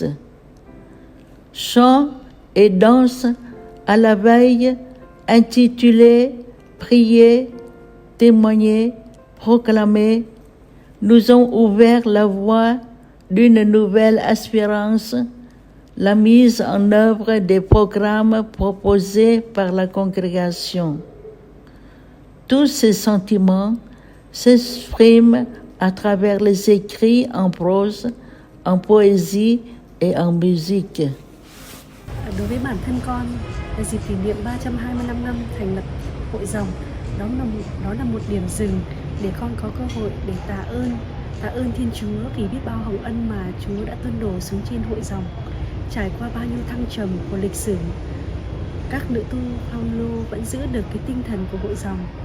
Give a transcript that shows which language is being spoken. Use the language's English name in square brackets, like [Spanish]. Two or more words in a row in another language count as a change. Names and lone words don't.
[French] Chants et danses à la veille intitulés « Prier, témoigner, proclamer » nous ont ouvert la voie d'une nouvelle espérance, la mise en œuvre des programmes proposés par la congrégation. Tous ces sentiments s'expriment à travers les écrits en prose, en poésie et en musique. [Vietnamese] Đối với bản thân con, là dịp kỷ niệm 325 năm thành lập Hội Dòng, đó là một điểm dừng để con có cơ hội để tạ ơn Thiên Chúa vì biết bao hồng ân mà Chúa đã tuôn đổ xuống trên Hội Dòng. Trải qua bao nhiêu thăng trầm của lịch sử, các nữ tu Phaolô vẫn giữ được cái tinh thần của Hội Dòng.